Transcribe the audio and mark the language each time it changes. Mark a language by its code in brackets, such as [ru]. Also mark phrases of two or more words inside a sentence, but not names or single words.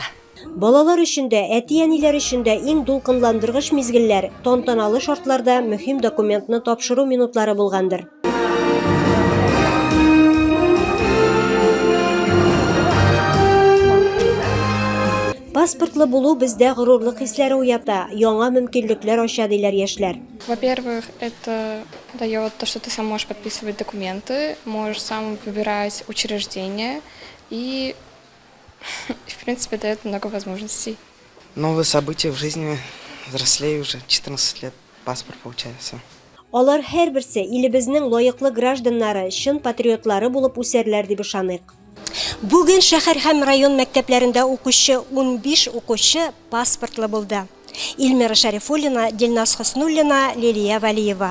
[tt] Балалар өчен дә, әти-әниләр өчен дә иң дулкынландыргыч мизгелләр, тантаналы шартларда мөһим документны тапшыру минутлары булгандыр. Паспортлы булу бездә горурлык хисләре уята, яңа мөмкинлекләр ача диләр яшьләр. [ru] Во-первых, это дает то, что ты сам можешь подписывать документы, можешь сам выбирать учреждения и, в принципе, дает много возможностей. Новые события в жизни, взрослею уже, 14 лет, паспорт получается. [tt] Алар һәрберсе илебезнең лаеклы гражданнары, чын патриотлары булып үсәрләр дип ышаныйк. Бүген шәһәр һәм район мәктәпләрендә укучы 15 укучы паспортлы булды. Илмира Шәрифуллина, Дилназ Хоснуллина, Лилия Валиева.